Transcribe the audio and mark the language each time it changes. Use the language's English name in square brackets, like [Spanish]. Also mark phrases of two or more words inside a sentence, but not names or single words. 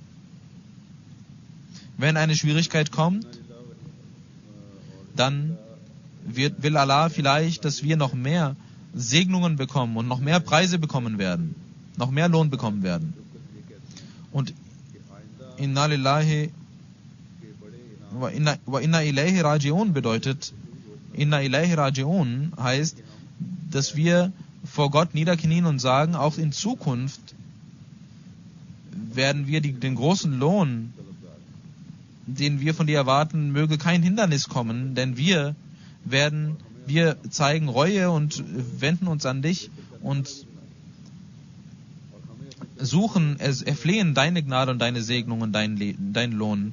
[German] Wenn eine Schwierigkeit kommt, dann will Allah vielleicht, dass wir noch mehr Segnungen bekommen und noch mehr Preise bekommen werden, noch mehr Lohn bekommen werden. Und [Arabic] إنا لله وإنا إليه راجعون [German] bedeutet, [Arabic] إنا إليه راجعون [German] heißt, dass wir vor Gott niederknien und sagen, auch in Zukunft werden wir den großen Lohn, den wir von dir erwarten, möge kein Hindernis kommen, denn wir zeigen Reue und wenden uns an dich und erflehen deine Gnade und deine Segnung und deinen Lohn.